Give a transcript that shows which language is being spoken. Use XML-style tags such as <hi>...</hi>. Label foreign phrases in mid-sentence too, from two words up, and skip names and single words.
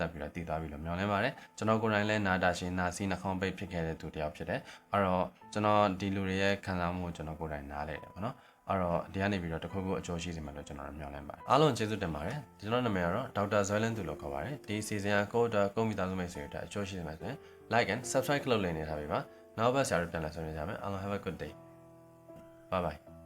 <my>သက်ပြီးတော့တည်သွားပြီလို့မျှော်လင့်ပါတယ်ကျွန်တော်ကိုယ်တိုင်လည်းနာတာရှင်နာစီနှာခေါင်းပိတ်ဖြစ်ခဲ့တဲ့သူတစ်ယောက်ဖြစ်တယ်အဲ့တော့ကျွန်တော်ဒီလူတွေရဲ့ခံစားမှုကိုကျွန်တော်ကိုယ်တိုင်နားလဲတယ်ပေါ့နော်အဲ့တော့ဒီကနေပြီးတော့တခုခုအကျိုးရှိစေမှာလို့ကျွန်တော်မျှော်လင့်ပါတယ်အားလုံးကျေးဇူးတင်ပါတယ်ကျွန်တော်နာမည်ကတော့ဒေါက်တာဇွဲလင်းသူလို့ခေါ်ပါတယ်ဒီစီစဉ်ကကိုယ့်မိသားစုမိတ်ဆွေတွေအကျိုးရှိစေမှာဆိုရင်</my> <en>like and subscribe</en> <my>လုပ်နေထားပြီပါနောက်ဘက်ဆရာတို့ပြန်လာဆွေးနွေးကြမယ်အားလုံး</my> <en>have a good day bye bye</en>